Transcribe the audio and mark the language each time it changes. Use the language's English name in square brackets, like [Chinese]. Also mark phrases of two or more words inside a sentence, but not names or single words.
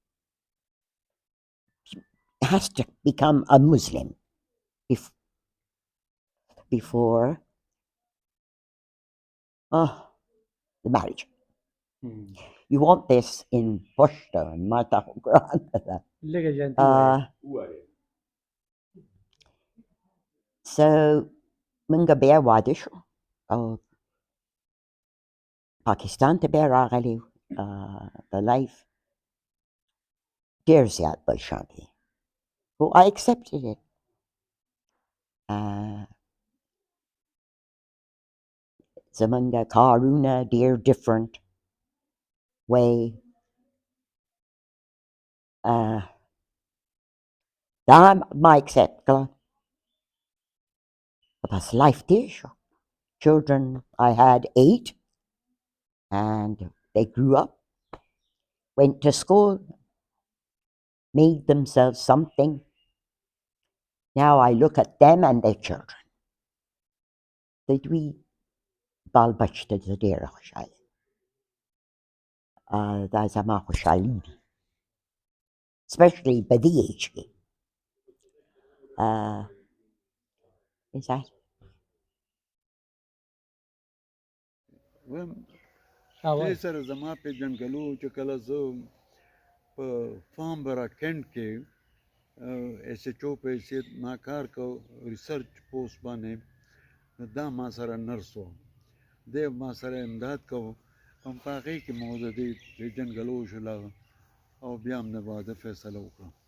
[English] She has to become a Muslim before the marriage. You want this in Pashto and Mata Quran. [Pashto] So منګه بیا واده شو او پاکستان ته بیا راغلی. [English] The life [Pashto] ډېر زیات بل شان دی. [English] So I accepted it. [Pashto] زمونږ کارونه ډېر [English] different way. [Pashto] دا ما accept کړه. بس life تېر شو. [English] Children, I had 8, and they grew up, went to school, made themselves something. Now I look at them and their children. [Pashto] د دوی بال بچ ته زه ډېره خوشحاله یم. دا زما خوشحالي دي. Especially په دې ایج کې. [English] Is that? [Pashto] دې سره زما پېژندګلو چې کله زه په فارمبرا کینټ کې ایس ایچ او په حیثیت ما کار کو [English] research post [Pashto] باندې دا ما سره نرس و دی ما سره امداد کو هم په هغې کې مو د دې پېژندګلو شوله او بیا هم د واده فیصله وکړه.